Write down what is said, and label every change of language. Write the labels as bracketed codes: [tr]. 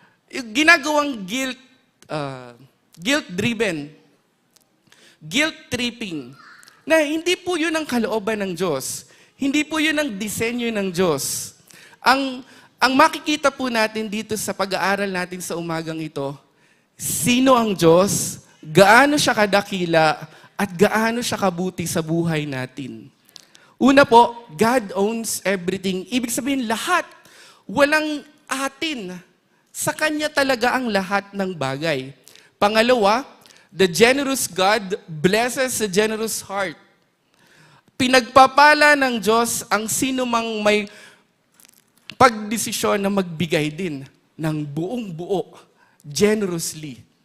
[tl] Yung ginagawang [en] guilt-driven, guilt-tripping, [tl] na hindi po yun ang kalooban ng Diyos. Hindi po yun ang disenyo ng Diyos. Ang makikita po natin dito sa pag-aaral natin sa umagang ito, sino ang Diyos, gaano siya kadakila, at gaano siya kabuti sa buhay natin. Una po, [en] God owns everything. [tl] Ibig sabihin, lahat. Walang atin. Sa Kanya talaga ang lahat ng bagay. Pangalawa, [en] the generous God blesses the generous heart. [tl] Pinagpapala ng Diyos ang sino mang may pagdesisyon na magbigay din ng buong buo, generously.